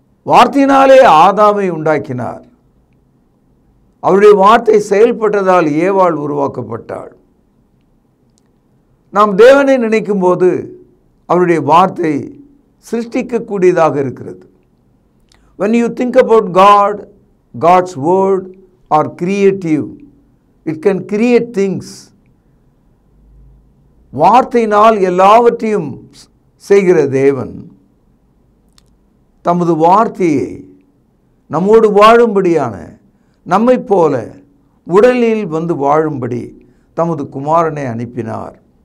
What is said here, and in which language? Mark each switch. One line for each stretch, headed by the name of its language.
Tamil: வார்த்தையினாலே ஆதாமை உண்டாக்கினார். அவருடைய வார்த்தை செயல்பட்டதால் ஏவாள் உருவாக்கப்பட்டாள். நாம் தேவனை நினைக்கும் போது அவருடைய வார்த்தை சிருஷ்டிக்கக்கூடியதாக இருக்கிறது.
English: When you think about God, God's word are creative. It can create things.
Tamil: வார்த்தையினால் எல்லாவற்றையும் செய்கிற தேவன் தமது வார்த்தையை நம்மோடு வாழும்படியான, நம்மை போல உடலில் வந்து வாழும்படி தமது குமாரனை அனுப்பினார்.